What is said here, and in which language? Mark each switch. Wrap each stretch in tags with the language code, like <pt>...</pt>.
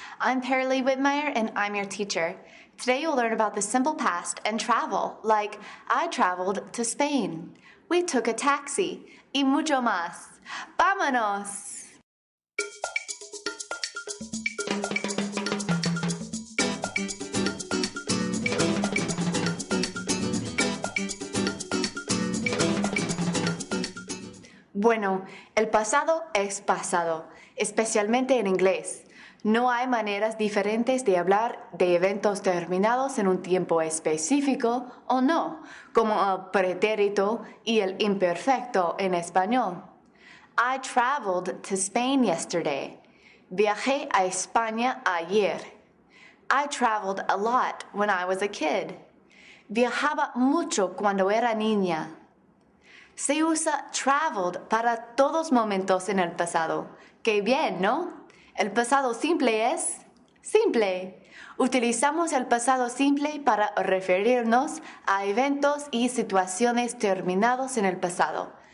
<en>I'm Perly Whitmire and I'm your teacher. Today you'll learn about the simple past and travel, like I traveled to Spain. We took a taxi,</en> <es>y mucho más. ¡Vámonos! Bueno, el pasado es pasado, especialmente en inglés. No hay maneras diferentes de hablar de eventos terminados en un tiempo específico o no, como el pretérito y el imperfecto en español.</es> <en>I traveled to Spain yesterday.</en> <es>Viajé a España ayer.</es> <en>I traveled a lot when I was a kid.</en> <es>Viajaba mucho cuando era niña. Se usa traveled para todos momentos en el pasado. ¡Qué bien!, ¿no? El pasado simple es simple. Utilizamos el pasado simple para referirnos a eventos y situaciones terminados en el pasado.</es>